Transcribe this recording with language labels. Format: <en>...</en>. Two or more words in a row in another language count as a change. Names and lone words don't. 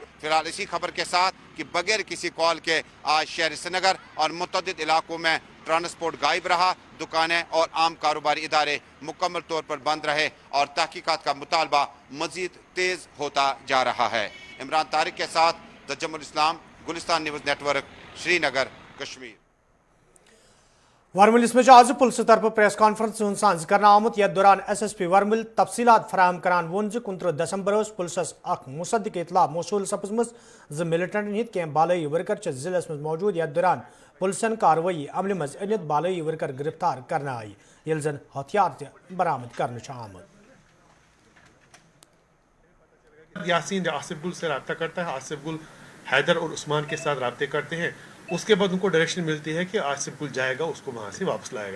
<hi>फिलहाल इसी खबर के साथ कि बगैर किसी कॉल के आज शहर श्रीनगर और मुतअद्दिद इलाकों में ट्रांसपोर्ट गायब रहा, दुकानें और आम कारोबारी इदारे मुकम्मल तौर पर बंद रहे और तहकीकात का मुतालबा मज़ीद तेज़ होता जा रहा है। इमरान तारिक के साथ तजम्मुल इस्लाम, गुलिस्तान न्यूज़ नेटवर्क, श्रीनगर, कश्मीर।</hi> <ks>वर्मिल में आज पुलिस तरफ</ks> <en>press conference</en> <ks>सांझ करना आमुत। यथ दौरान SSP वर्मिल तफसीलात फराहम करान वोन 29 दिसंबर पुलिस अख मुसद्दिक इतला मौसूल सपजमस ज मिलिटेंट हिंद कह बालई वर्कर</ks> <hi>जिले में</hi> <ks>मौजूद। यथ दौरान पुलिसन कार्रवाई अमल मज अनित बालई वर्कर गिरफ्तार करना आई, ये जन हथियार तह बरामद कर आमुत।</ks> <hi>यासीन आसिफ गुल से रब्ता करता है, आसिफ गुल हैदर और उस्मान के साथ रब्ते करते हैं। उसके बाद उनको डायरेक्शन मिलती है कि आसिफ गुल जाएगा, उसको वहाँ से वापस लाएगा।</hi>